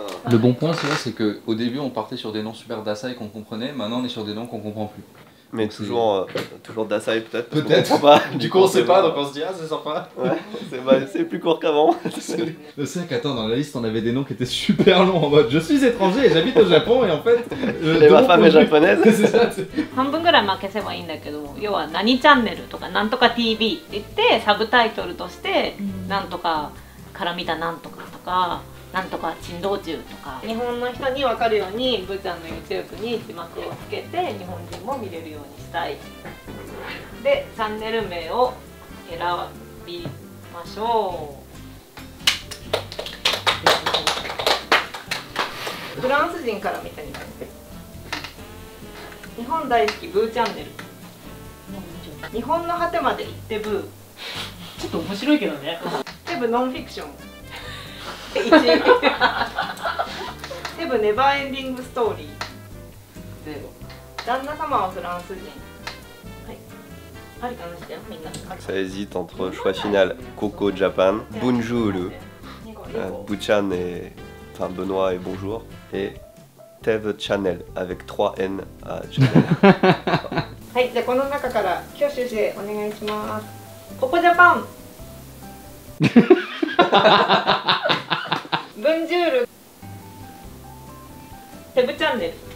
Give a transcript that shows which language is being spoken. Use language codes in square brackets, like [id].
[fr] Le bon point, c'est qu'au début, on partait sur des noms super Dasai qu'on comprenait, maintenant on est sur des noms qu'on comprend plus. Mais Donc, toujours Dasai peut-être. Peut-être. On comprend pas. Du coup, on sait pas, donc on se dit, ah, c'est sympa. Ouais, c'est plus court qu'avant. Je sais qu'attends, dans la liste, on avait des noms qui étaient super longs en mode je suis étranger et j'habite au Japon et en fait. Et ma femme est japonaise. C'est ça, [ja] 半分ぐらい消せばいいんだけど、要は何チャンネルとかなんとか TV って言ってサブタイトルとしてなんとかから見たなんとかとかなんとか珍道中とか日本の人に分かるようにブーちゃんの YouTube に字幕をつけて日本人も見れるようにしたい。でチャンネル名を選びましょう。フランス人から見てみます。日本大好きブーチャンネル。日本の果てまで行ってブー。ちょっと面白いけどね。テブノンフィクション。1テブネバーエンディングストーリー。旦那様はフランス人。はい。ありかもしれんみんな。 [fr] Ça hésite entre choix final Coco Japan, Bonjour, Buchan et enfin Benoît et bonjour, et Tev Channel avec 3 N à Channel. [ja] はい、じゃあこの中から挙手してお願いします。ココジャパン。ブンジュール。テブチャンネル。